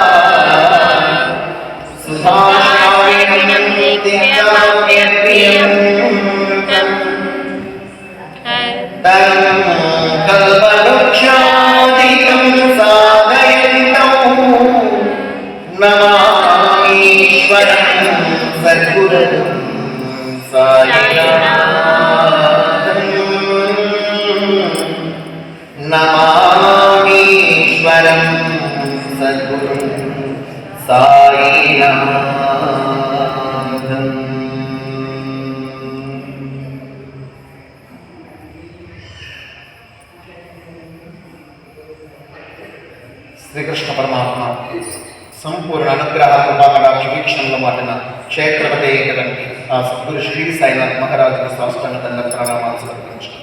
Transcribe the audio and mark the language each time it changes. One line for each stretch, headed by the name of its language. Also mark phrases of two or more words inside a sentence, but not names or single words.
Sanskrit: सुभाषायणं दिव्याप्यप्रियं कल्पवृक्षादिकं साधयन्तौ नमामीश्वरं सद्गुरुं साईनाथं। नमामीश्वरं सद्गुरुं साईनाथं।
Telugu: శ్రీకృష్ణ పరమాత్మ సంపూర్ణ అనుగ్రహ కృపాకటాక్ష వీక్షణలో మాటిన క్షేత్రపతి అయినటువంటి ఆ సద్గురు శ్రీ సాయినాథ్ మహారాజుల సాష్టాంగ దండ ప్రణామాలు సమర్పించారు.